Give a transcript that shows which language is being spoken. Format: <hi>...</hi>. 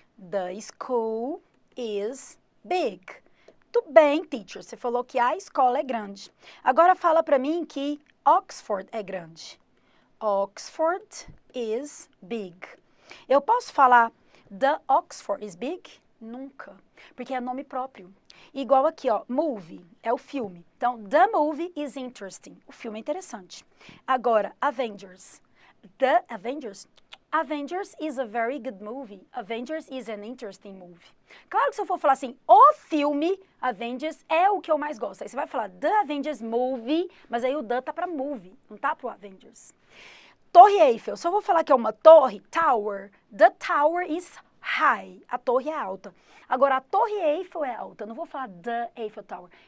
<pt>The school is big. Muito bem, teacher, você falou que a escola é grande. Agora fala para mim que Oxford é grande. Oxford is big. Eu posso falar the Oxford is big? Nunca, porque é nome próprio. Igual aqui, ó, movie, é o filme. Então, the movie is interesting. O filme é interessante. Agora, Avengers. The Avengers?</pt> <en>Avengers is a very good movie. Avengers is an interesting movie.</en> <pt>Claro que se eu for falar assim, o filme Avengers é o que eu mais gosto. Aí você vai falar The Avengers Movie, mas aí o the tá pra movie, não tá pro Avengers. Torre Eiffel, se eu vou falar que é uma torre, tower, the tower is high. A torre é alta. Agora, a Torre Eiffel é alta. Eu não vou falar the Eiffel Tower.</pt>